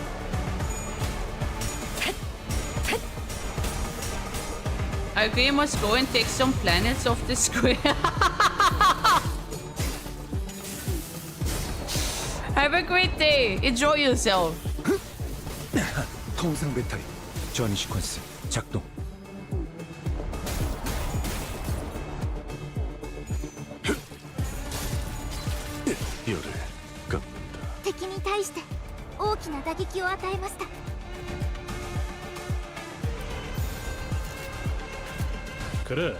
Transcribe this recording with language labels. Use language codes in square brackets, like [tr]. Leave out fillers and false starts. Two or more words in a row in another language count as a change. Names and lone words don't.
[en] I agree, must go and take some planets off the square. Have a great day. Enjoy yourself. [ko] 통상 배터리 전이 시퀀스 작동. 열을 깎는다. [ja] 敵に対して大きな打撃を与えました。 [ko] 그래.